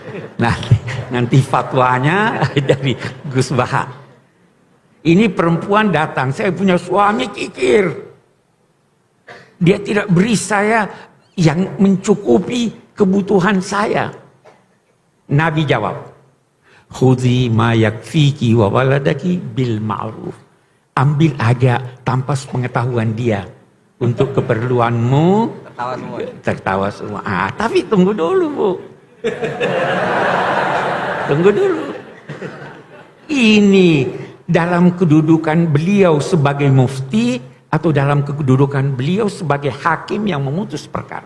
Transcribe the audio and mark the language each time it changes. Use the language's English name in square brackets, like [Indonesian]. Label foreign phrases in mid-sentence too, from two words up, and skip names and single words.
[Indonesian] Nah, nanti fatwanya dari Gus Baha. Ini perempuan datang, saya punya suami kikir. Dia tidak beri saya yang mencukupi kebutuhan saya. Nabi jawab, [Arabic] خذي ما يكفيك وولدك بالمعروف. [Indonesian] Ambil aja tanpa pengetahuan dia untuk keperluanmu. Tertawa semua. Tertawa semua. Tapi tunggu dulu, Bu. Tunggu dulu. Ini dalam kedudukan beliau sebagai mufti atau dalam kedudukan beliau sebagai hakim yang memutus perkara.